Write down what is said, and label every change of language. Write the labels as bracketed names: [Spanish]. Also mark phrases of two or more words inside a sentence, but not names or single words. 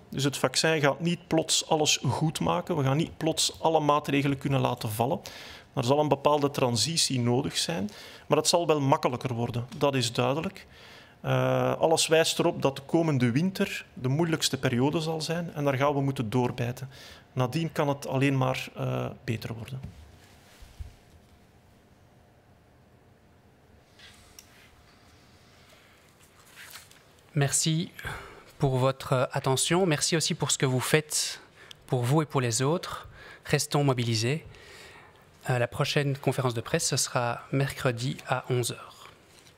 [Dutch] Dus het vaccin gaat niet plots alles goed maken. We gaan niet plots alle maatregelen kunnen laten vallen. Er zal een bepaalde transitie nodig zijn, maar het zal wel makkelijker worden, dat is duidelijk. Alles wijst erop dat de komende winter de moeilijkste periode zal zijn en daar gaan we moeten doorbijten. Nadien kan het alleen maar beter worden. [French] Merci pour votre attention. Merci aussi pour ce que vous faites pour vous et pour les autres. Restons mobilisés. La prochaine conférence de presse, ce sera mercredi à 11h.